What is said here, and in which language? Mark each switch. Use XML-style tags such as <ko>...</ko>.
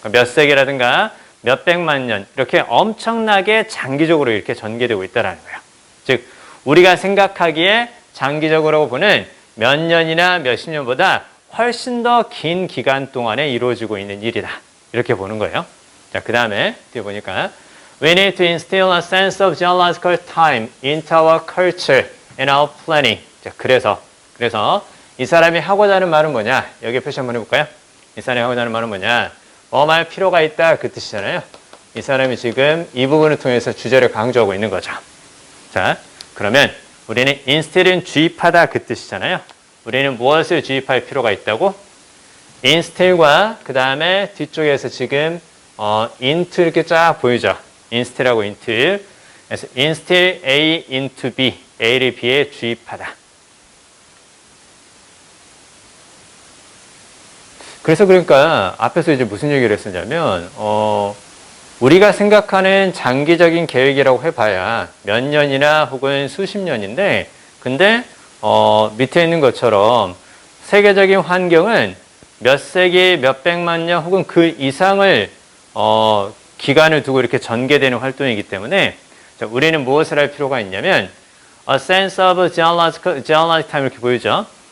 <ko>몇 세기라든가 몇 백만 년 이렇게 엄청나게 장기적으로 이렇게 전개되고 있다는 거예요. 즉 우리가 생각하기에 장기적으로 보는 몇 년이나 몇십 년보다 훨씬 더 긴 기간 동안에 이루어지고 있는 일이다. 이렇게 보는 거예요. 자, 그 다음에 뒤에 보니까</ko> <en>We need to instill a sense of geological time into our culture and our planning.</en> <ko>자, 그래서 이 사람이 하고자 하는 말은 뭐냐? 여기 표시 한번 해볼까요? 이 사람이 하고자 하는 말은 뭐냐? 할 필요가 있다 그 뜻이잖아요. 이 사람이 지금 이 부분을 통해서 주제를 강조하고 있는 거죠. 자, 그러면 우리는 instill은 주입하다 그 뜻이잖아요. 우리는 무엇을 주입할 필요가 있다고? instill과 그 다음에 뒤쪽에서 지금 into 이렇게 쫙 보이죠. instill하고 instill. 그래서 instill A into B, A를 B에 주입하다. 그래서 그러니까 앞에서 이제 무슨 얘기를 했었냐면 우리가 생각하는 장기적인 계획이라고 해봐야 몇 년이나 혹은 수십 년인데 근데 밑에 있는 것처럼 세계적인 환경은 몇 세기, 몇 백만 년 혹은 그 이상을 기간을 두고 이렇게 전개되는 활동이기 때문에 자, 우리는 무엇을 할 필요가 있냐면</ko> <en>a sense of geological time</en> <ko>이렇게 보이죠.</ko>